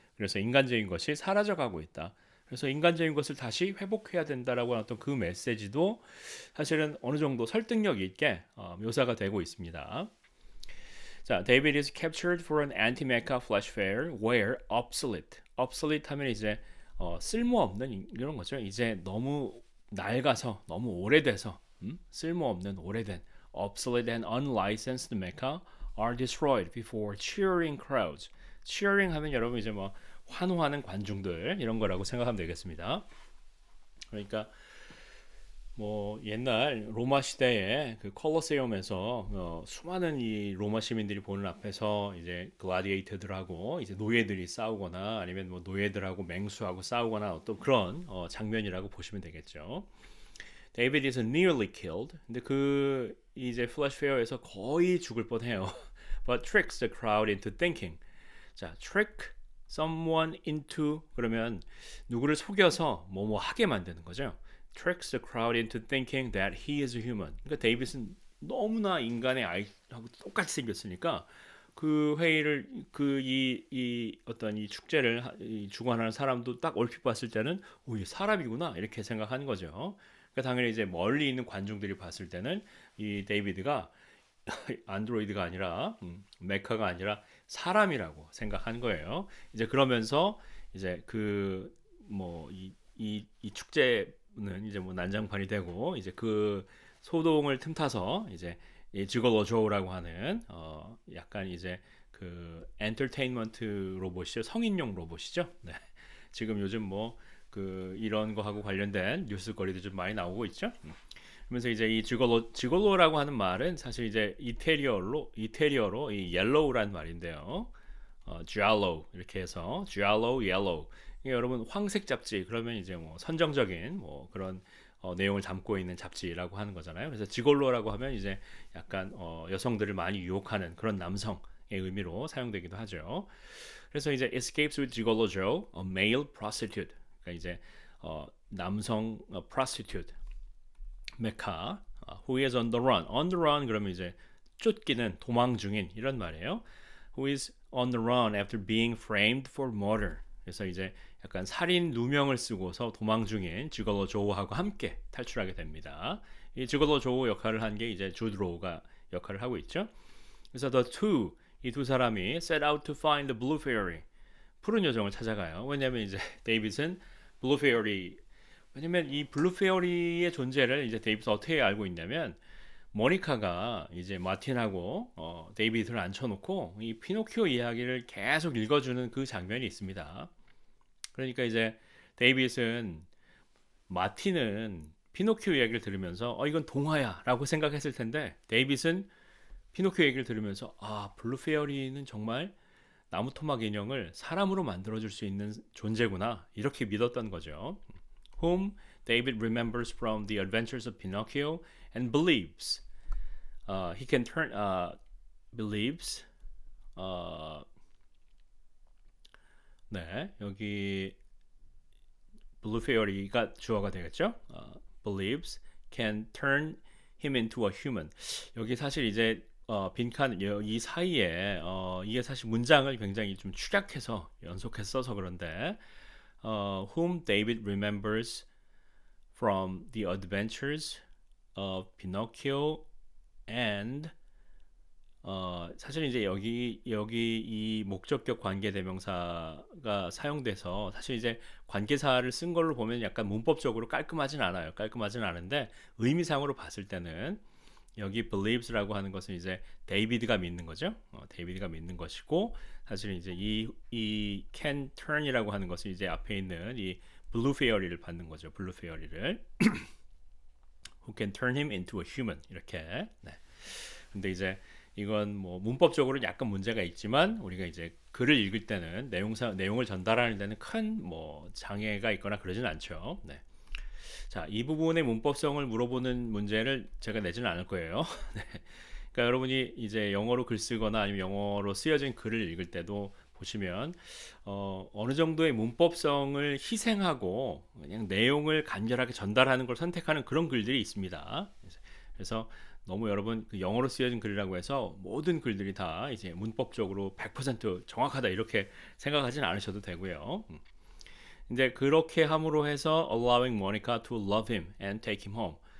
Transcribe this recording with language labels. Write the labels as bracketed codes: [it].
[ko] 그래서 인간적인 것이 사라져가고 있다. 그래서 인간적인 것을 다시 회복해야 된다라고 하는 어떤 그 메시지도 사실은 어느 정도 설득력 있게 묘사가 되고 있습니다. [en] 자, David is captured for an anti-mecha flash fair where obsolete [ko] 하면 이제 쓸모없는 이런 거죠. 이제 너무 낡아서 너무 오래돼서 쓸모없는 오래된 [en] obsolete and unlicensed mecha are destroyed before cheering crowds. [ko] cheering 하면 여러분 이제 뭐 환호하는 관중들 이런 거라고 생각하면 되겠습니다. 그러니까 뭐 옛날 로마 시대에 그 콜로세움에서 수많은 이 로마 시민들이 보는 앞에서 이제 글라디에이터들하고 이제 노예들이 싸우거나 아니면 뭐 노예들하고 맹수하고 싸우거나 어떤 그런 장면이라고 보시면 되겠죠. [en] David is nearly killed. [ko] 근데 그 이제 플래시 페어에서 거의 죽을 뻔해요. [en] But tricks the crowd into thinking. [ko] 자, [en] trick someone into [ko] 그러면 누구를 속여서 뭐뭐 하게 만드는 거죠. [en] Tricks the crowd into thinking that he is a human. [ko] 그러니까 데이빗은 너무나 인간의 아이하고 똑같이 생겼으니까 그 회의를 그 이 어떤 이 축제를 주관하는 사람도 딱 얼핏 봤을 때는 오, 이 사람이구나 이렇게 생각하는 거죠. 그러니까 당연히 이제 멀리 있는 관중들이 봤을 때는 이 데이비드가 안드로이드가 아니라 메카가 아니라 사람이라고 생각한 거예요. 이제 그러면서 이제 그 뭐 이 축제는 이제 뭐 난장판이 되고 이제 그 소동을 틈타서 이제 이 지걸로 조우라고 하는 약간 이제 그 엔터테인먼트 로봇이죠. 성인용 로봇이죠. 네. 지금 요즘 뭐 그 이런 거 하고 관련된 뉴스거리도 좀 많이 나오고 있죠. 그러면서 이제 이 지골로라고 하는 말은 사실 이제 이태리어로 이 옐로우란 말인데요. giallo 이렇게 해서 giallo, yellow. 여러분 황색 잡지 그러면 이제 뭐 선정적인 뭐 그런 내용을 담고 있는 잡지라고 하는 거잖아요. 그래서 지골로라고 하면 이제 약간 여성들을 많이 유혹하는 그런 남성의 의미로 사용되기도 하죠. 그래서 이제 [en] escapes with gigolo Joe, a male prostitute. [ko] 그러니까 이제 남성 prostitute, 메카, [en] who is on the run. On the run [ko] 그러면 이제 쫓기는 도망 중인 이런 말이에요. [en] Who is on the run after being framed for murder. [ko] 그래서 이제 약간 살인 누명을 쓰고서 도망 중인 지걸로 조우하고 함께 탈출하게 됩니다. 이 지걸로 조우 역할을 한 게 이제 주드 로우가 역할을 하고 있죠. 그래서 [en] the two [ko] 이 두 사람이 [en] set out to find the blue fairy [ko] 푸른 요정을 찾아가요. 왜냐하면 이제 데이빗은 블루 페어리 왜냐면 이 블루 페어리의 존재를 이제 데이빗은 어떻게 알고 있냐면 모니카가 이제 마틴하고 데이빗을 앉혀놓고 이 피노키오 이야기를 계속 읽어주는 그 장면이 있습니다. 그러니까 이제 데이빗은 마틴은 피노키오 이야기를 들으면서 이건 동화야라고 생각했을 텐데 데이빗은 피노키오 얘기를 들으면서 블루 페어리는 정말 나무 토막 인형을 사람으로 만들어줄 수 있는 존재구나 이렇게 믿었던 거죠. [en] Whom David remembers from the adventures of Pinocchio and believes he can turn believes [ko] 네 여기 [en] blue fairy가 [ko] 주어가 되겠죠. [en] believes can turn him into a human. [ko] 여기 사실 이제 빈칸 이 사이에 이게 사실 문장을 굉장히 좀 축약해서 연속해서 써서 그런데 [en] whom David remembers from the adventures of Pinocchio and [ko] 사실 이제 여기 이 목적격 관계 대명사가 사용돼서 사실 이제 관계사를 쓴 걸로 보면 약간 문법적으로 깔끔하진 않아요. 깔끔하진 않은데 의미상으로 봤을 때는 여기 believes라고 하는 것은 이제 데이비드가 믿는 거죠. 데이비드가 믿는 것이고 사실 이제 이 can turn이라고 하는 것은 이제 앞에 있는 이 blue fairy를 받는 거죠. [en] blue fairy를 who can turn him into a human [ko] 이렇게. 네. 근데 이제 이건 뭐 문법적으로 약간 문제가 있지만 우리가 이제 글을 읽을 때는 내용을 전달하는 데는 큰 뭐 장애가 있거나 그러진 않죠. 네. 자, 이 부분의 문법성을 물어보는 문제를 제가 내지는 않을 거예요. 네. 그러니까 여러분이 이제 영어로 글 쓰거나 아니면 영어로 쓰여진 글을 읽을 때도 보시면 어느 정도의 문법성을 희생하고 그냥 내용을 간결하게 전달하는 걸 선택하는 그런 글들이 있습니다. 그래서 너무 여러분 그 영어로 쓰여진 글이라고 해서 모든 글들이 다 이제 문법적으로 100% 정확하다 이렇게 생각하지는 않으셔도 되고요. 이제 그렇게 함으로 해서 [en] allowing Monica to love him and take him home.